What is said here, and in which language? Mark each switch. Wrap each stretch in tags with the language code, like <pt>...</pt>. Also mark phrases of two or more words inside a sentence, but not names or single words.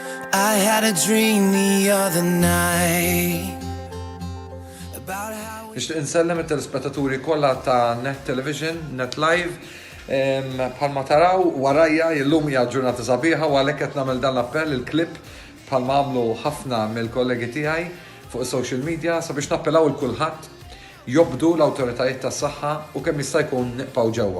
<en>I had a dream the other night about how</en> <mt>Nixtieq insellem it-telespettaturi kollha ta' Net Television, Net Live. Bħalma taraw warajja illum hija ġurnata sabiħa u għalhekk qed nagħmel dan l-appell il-klipp bħalma għamlu ħafna mill-kollegi tiegħi fuq is-</mt> <en>social media</en> <mt>sabiex nappellaw il kulħadd jobdu l-awtoritajiet tas-saħħa u kemm jista' jkun nibqgħu ġewwa.</mt>